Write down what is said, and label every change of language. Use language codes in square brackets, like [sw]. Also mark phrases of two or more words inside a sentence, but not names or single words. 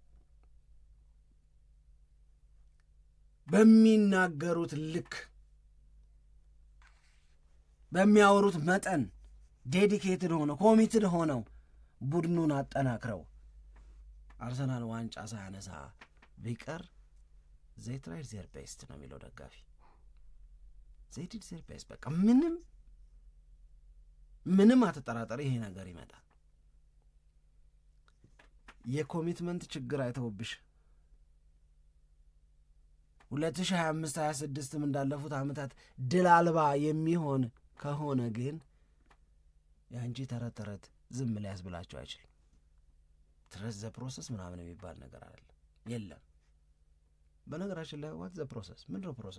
[am] በሚናገሩት ልክ በሚያወሩት መጠን ዴዲኬትድ ሆነው ኮሚትድ ሆነው ቡድኑን አጠናክረው አርሰናል ዋንጫ ሳያነሳ ቢቀር [en] they tried their best [am] ነው የሚለው ደጋፊ። [en] they did their best። [am] በቃ ምንም አትጠራጠሪ ይሄ ነገር ይመጣል። የኮሚትመንት ችግር አይተውብሽ 2025-26 እንዳለፉት ዓመታት ድል አልባ የሚሆን ከሆነ ግን ያንቺ ተረት ዝም ሊያስብላቸው አይችልም። [en] trust the process [am] ምናምን የሚባል ነገር አይደለም፣ የለም። በነገራችን ላይ [en] what the process [am] ምንድነው?